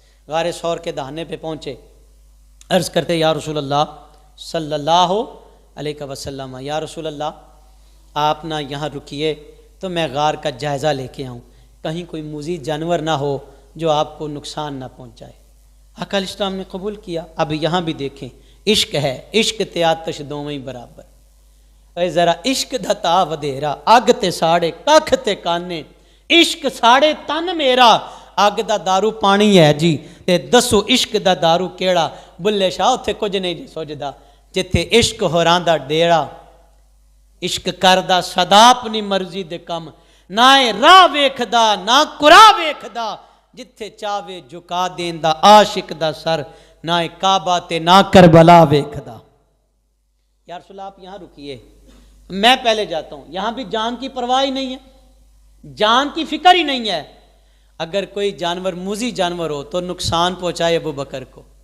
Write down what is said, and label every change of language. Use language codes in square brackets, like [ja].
[ur] غار ثور کے دہانے پہ پہنچے, عرض کرتے یا رسول اللہ صلی اللہ علیہ وسلم, یا رسول اللہ آپ نہ یہاں رکیے تو میں غار کا جائزہ لے کے آؤں, کہیں کوئی مزید جانور نہ ہو جو آپ کو نقصان نہ پہنچائے. آقا علیہ السلام نے قبول کیا. اب یہاں بھی دیکھیں عشق ہے, [pa] عشق تے آتش دوویں برابر. اے ذرا عشق دتا ودیرا, اگ تے ساڑے ککھ تے کانے, عشق ساڑے تن میرا, اگ دا دارو پانی ہے جی تے دسو عشق دا دارو کیڑا. بلے شاہ اتھے کچھ نہیں جی سوچدا, جتھے عشق ہوراندا ڈیڑا, عشق کردا صدا اپنی مرضی دے کم, نہ راہ ویکھدا نہ قرا ویکھدا جتھے چاوے جھکا دیندا عاشق دا سر نہ کعبہ تے نہ کربلا ویکھدا۔ [ur] یا رسول اللہ آپ یہاں رکیے، میں پہلے جاتا ہوں۔ یہاں بھی جان کی پرواہ ہی نہیں ہے، جان کی فکر ہی نہیں ہے۔ اگر کوئی جانور موذی جانور ہو تو نقصان پہنچائے ابو بکر کو۔